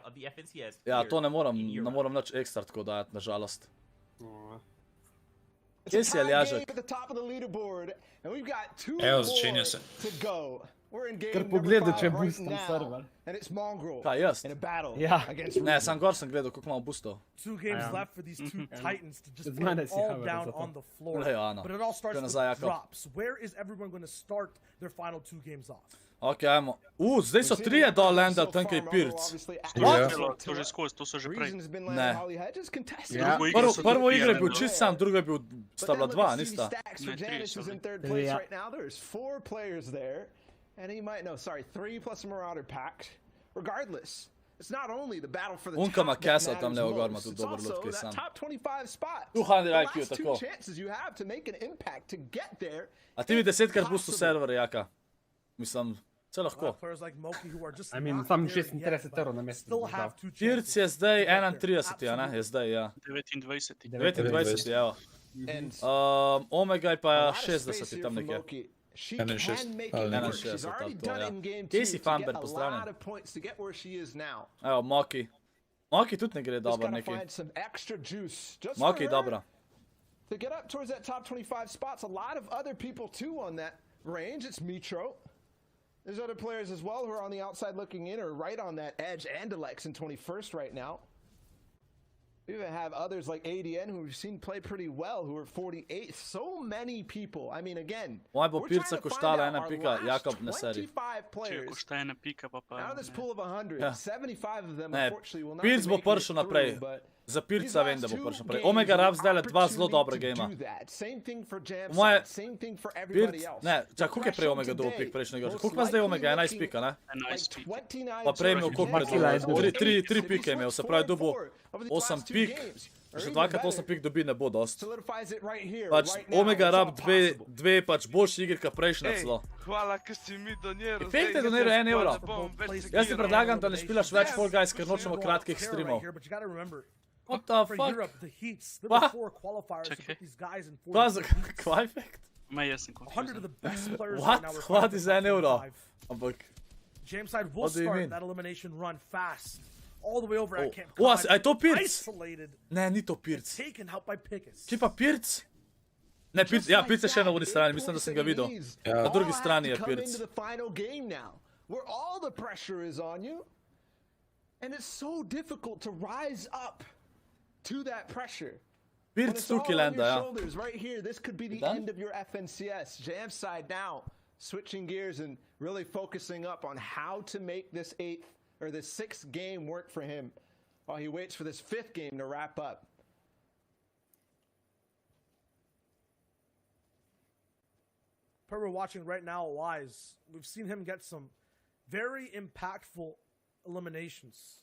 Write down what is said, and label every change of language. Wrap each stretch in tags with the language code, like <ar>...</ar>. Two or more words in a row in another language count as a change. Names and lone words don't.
<sl>Ja, to ne moram nič ekstra tako dajati, nažalost. Kje si, Aljažek? Evo, začenja se. Ker pogledaj, če boostam server. Kaj, jaz? Ja. Ne, sam gor sem gledal, koliko imamo boostov.</sl> <en>2 games left for these 2 titans to just put it all down on the floor. But it all starts with drops. Where is everyone going to start their final 2 games off?</en> <sl>Ok, ajmo. Zdaj so 3 dol landali, tam kaj Pirc. To že skozi, to so že prej. Ne. Prvo igre je bil čist sam, druga je bil, sta bila 2, nista.</sl> <en>And he might know, sorry, 3 plus a Marauder pack. Regardless, it's not only the battle for the</en> <sl>Unka ma</sl> <en>top</en> <sl>Castle</sl> <en>that</en> <sl>tam</sl> <en>matters</en> <sl>levo gor ima</sl> <en>most,</en> <sl>tudi</sl> <en>it's</en> <sl>dober</sl> <en>also</en> <sl>loot, kaj</sl> <en>that</en> <sl>sam.</sl> <en>top 25 spot.</en> <sl>200</sl> <en>The</en> <sl>IQ,</sl> <en>last 2</en> <sl>tako.</sl> <en>chances you have to make an impact to get there.</en> <sl>A ti mi 10krat boostu server, Jaka. Mislim, vse lahko.</sl> <en>I mean,</en> <sl>sam 36 evrov na mesec. Pirc je zdaj 31, a ne? Je zdaj, ja. 29, evo. Omegga je pa 60 tam nekje. 61, ali to, ja. Kje si Famber, pozdravljen. Evo, Moki. Moki tudi ne gre dobro neki. Moki je dobro.</sl> <en>To get up towards that top 25 spots, a lot of other people too on that range. It's Mitro. There's other players as well who are on the outside looking in or right on that edge. Andalex in 21st right now. We even have others like ADN who we've seen play pretty well who are 48th. So many people. I mean, again,</en> <sl>Moja bo Pirca koštala 1 pika, Jakob ne seri.</sl> <en>25 players. Out of this pool of 100, 75 of them unfortunately will not</en> <sl>Pirc bo prišel naprej. Za Pirca vem, da bo prišel naprej. Omegga rab zdaj 2 zelo dobra gama. Moje Pirc, ne, čak, koliko je prej Omegga dobil pik prejšnjega? Koliko ima zdaj Omegga? 11 pika, ne? 11 pika. Pa prej imel koliko pred 3 pike imel, se pravi dobil 8 pik. Še 2x8 pik dobi ne bo dost. Pač Omegga rab 2 pač boljši igri, ka prejšnja celo. Hvala, ker si mi doniral. Efekt je doniral 1 euro. Jaz ti predlagam, da ne špilaš več Fall Guys, ker nočemo kratkih streamov.</sl> <en>What the fuck?</en> <sl>Pa? Kva efekt? Ma jaz sem konfuzan.</sl> <en>What is 1 euro? Ampak... Jameside will What do you start mean? that elimination run fast. All the way over at Camp</en> <sl>O,</sl> <en>Cod.</en> <sl>a je to Pirc?</sl> <en>Isolated.</en> <sl>Ne, ni to Pirc.</sl> <en>Taken out by Pickus.</en> <sl>Kje pa Pirc? Ne, Pirc, ja, Pirc je še na uni strani, mislim, da sem ga videl. Na drugi strani je Pirc.</sl> <en>Where all the pressure is on you, and it's so difficult to rise up to that pressure.</en> <sl>Pirc tukaj lenda, ja.</sl> <en>Right here, this could be the end of your FNCS. Jamside now switching gears and really focusing up on how to make this sixth game work for him while he waits for this fifth game to wrap up. Per we're watching right now, Wise, we've seen him get some very impactful eliminations.</en>